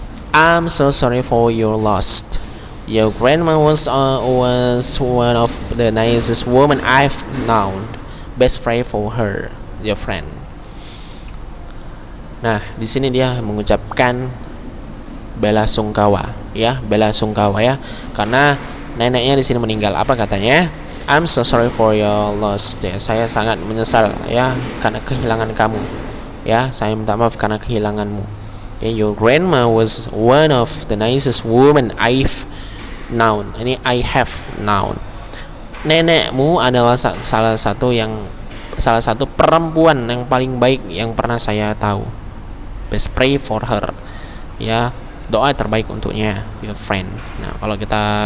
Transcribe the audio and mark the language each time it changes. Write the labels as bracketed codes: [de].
[en] I'm so sorry for your loss. Your grandma was one of the nicest women I've known. Best pray for her, your friend. [id] Nah, di sini dia mengucapkan bela sungkawa, ya, bela sungkawa, ya, karena neneknya di sini meninggal. Apa katanya? [en] I'm so sorry for your loss. [id] Ya, saya sangat menyesal, ya, karena kehilangan kamu. Ya, saya minta maaf karena kehilanganmu. [en] Okay, your grandma was one of the nicest women I've known. [id] Ini [en] I have known. [id] Nenekmu adalah salah satu perempuan yang paling baik yang pernah saya tahu. [en] Best pray for her. [id] Ya, doa terbaik untuknya, [en] your friend. [id] Nah, kalau kita